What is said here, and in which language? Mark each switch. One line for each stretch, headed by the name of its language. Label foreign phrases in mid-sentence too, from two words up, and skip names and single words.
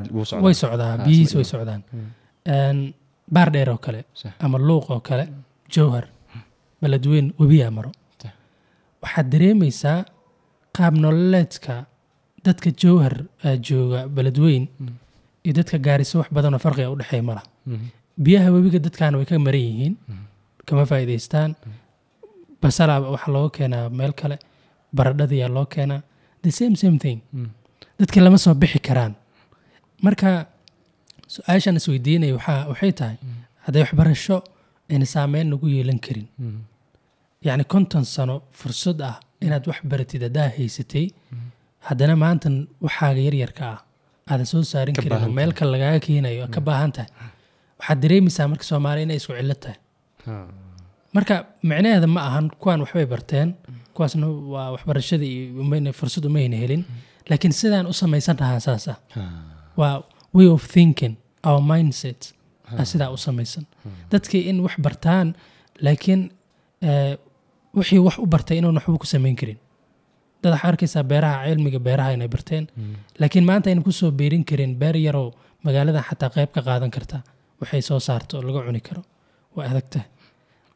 Somali: way socdaa biyihiis way socdaan baar dheer oo kale ama luuq oo kale Jowhar Beledweyne webiyaa maro waxaad dareemaysaa qaab nololeedka dadka Jowhar jooga Beledweyne iyo dadka Garissa wax badan oo farqi u dhaxeeyo ma laha biyaha webiga dadkaan way ka maran yihiin kama faa'iideystaan basala waxa loo keenaa meel kale baradhada loo keenaa
English: the same thing
Somali: dadka lama soo bixi karaan marka su'aashan isweydiinay waxay tahay haday waxbarasho in saameyn nagu yeelan karin yani 50 sano fursad ah inaad wax baratid hadaa haysatay haddana maanta waxaaga yaryarka ah aad soo saarin karin meel kale laga keenayo ka baahan tahay waxaad dareemaysaa marka Soomaali inay isku cilad tahay marka macnaheedu ma ahan kuwan waxbay barteen kuwaasna waa waxbarashadii uma fursad uma helin laakiin sidaan u samaysan lahaa saasa waa
English: way of thinking our mindset
Somali: sida u samaysan dadkii in wax bartaan laakiin wixii wax u bartay inuu waxba ku sameyn karin dad arkaysa beeraha cilmiga beeraha inay barteen laakiin maanta in ku soo beerin karin beer yaro magaalada xataa qayb ka qaadan karta waxay soo saarto laga cuni karo waa adagtahay